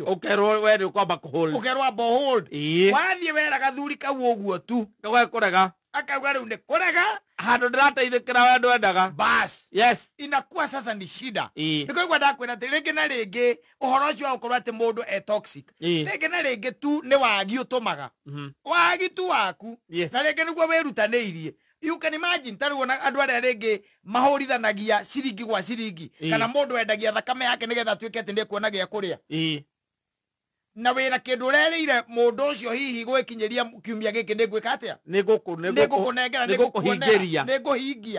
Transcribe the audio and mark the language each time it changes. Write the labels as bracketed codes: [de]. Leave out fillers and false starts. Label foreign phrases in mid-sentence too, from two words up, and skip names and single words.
[ki] ukerwo we ni ukwamba kuhold ukerwo hold wathie wera gathuri kau uguo tu kurega akauga riu ni kurega handu ndirateithikira we ndwendaga [sw] bas inakuwa sasa ni shida [ki] nikoigua ndakwira ati ringi na ringi uhoro ucio wa gukorwo ati mundu toxic ringi na ringi tu ni wagi utumaga wagi tu waku na ringi niguo wirutanĩirie [en] you can imagine [ki] taruona andu aria ringi mahurithanagia ciringi gwa ciringi kana mundu endagia thakame yake nigetha atuĩke ati ndikuona gĩa kuria na wĩra kĩndũ ũrerĩire mũndũ ũcio hihi gwĩkinyĩria kiumia gĩkĩ nĩ ngwĩka atĩa nĩngũkũnengera nĩngũhingia